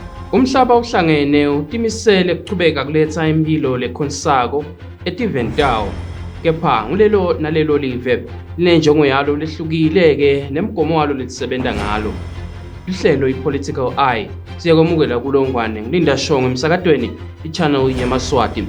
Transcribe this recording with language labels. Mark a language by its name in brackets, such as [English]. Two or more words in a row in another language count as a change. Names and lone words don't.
[Swati] Umhlaba uhlangene utimisele kuchubeka kuletsa impilo lekhonsako etiventawo kepha ngulelo nalelo live linenjongo yalo lehlukile-ke nemigomo walo letisebenta ngalo. Lihlelo i-Political Eye siyakwamukela kulo ngwane ngilinda Shongwe emsakadweni i-channel yamaswati.